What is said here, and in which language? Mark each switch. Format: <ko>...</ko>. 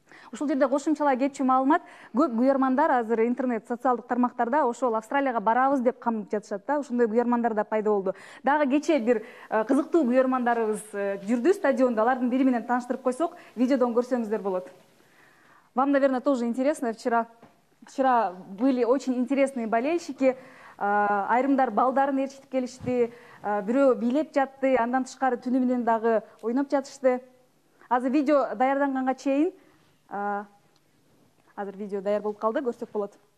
<ky>Ушул жерде кошумчалай кетчү маалымат, көп күйөрмандар азыр интернет социалдык тармактарда ошол Австралияга барабыз деп камып жатышат да, ошондой күйөрмандар да пайда болду. Дагы кечээ бир кызыктуу күйөрмандарыбыз жүрдү стадиондо, алардын бири менен тааныштырып койсок, видеодон көрсөңүздөр болот.</ky> <ru>Вам, наверное, тоже интересно. Вчера были очень интересные болельщики.</ru> <ky>Айрымдар балдарын ээрчитип келишти, бирөө бийлеп жатты, андан тышкары түнү менен дагы ойноп жатышты. Азыр видео даярданганга чейин азыр видео даяр болуп калды, көрсөк болот.</ky>